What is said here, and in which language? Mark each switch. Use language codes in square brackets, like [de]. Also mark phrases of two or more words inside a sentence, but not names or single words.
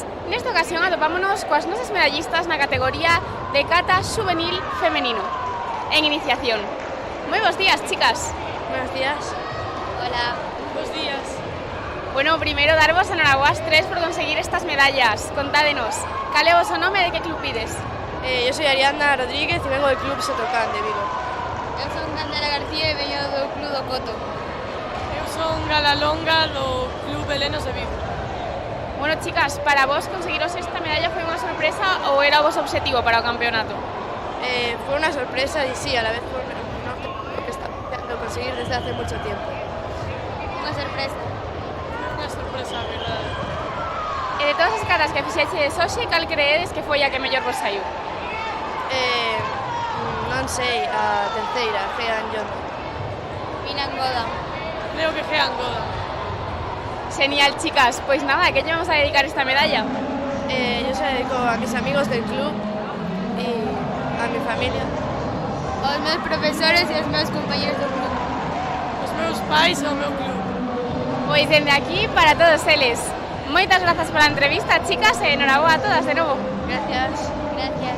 [gl] Nesta ocasión atopámonos coas nosas medallistas na categoría de kata juvenil femenino, en iniciación. Moi bons días, chicas. [es] Buenos días. [gl] Hola. Bos días. Bueno, primeiro darvos enhoraboas tres por conseguir estas medallas. Contádenos, cal é o voso nome e de que club pides? [es] Yo soy Ariadna Rodríguez y vengo del club Sotocán de Vigo. [gl] Eu son Candela García e veño do club do Coto. Eu son Gala Longa do club Belenos de Vigo. Bueno, chicas, para vos conseguiros esta medalla foi unha sorpresa ou era o vosso objetivo para o campeonato? [es] Fue una sorpresa y sí, a la vez fue un objetivo que estaba intentando conseguir desde hace mucho tiempo. [gl] Unha sorpresa. Unha sorpresa, a verdade. E de todas as catas que fixeches hoxe, cal creedes que foi a que mellor vos saiu? Non sei, a terceira, Jean Yondo. Pinangoda. Creo que Jean Goda. Genial, chicas. Pois nada, ¿a qué lle vamos a dedicar esta medalla? [es] Yo se la dedico a mis amigos del club y a mi familia. [gl] Aos meus profesores e aos meus compañeros do club. Os meus pais e o meu club. Pois dende aquí para todos eles. Moitas grazas pola entrevista, chicas, e enhoraboa a todas de novo. [es] Gracias. Gracias.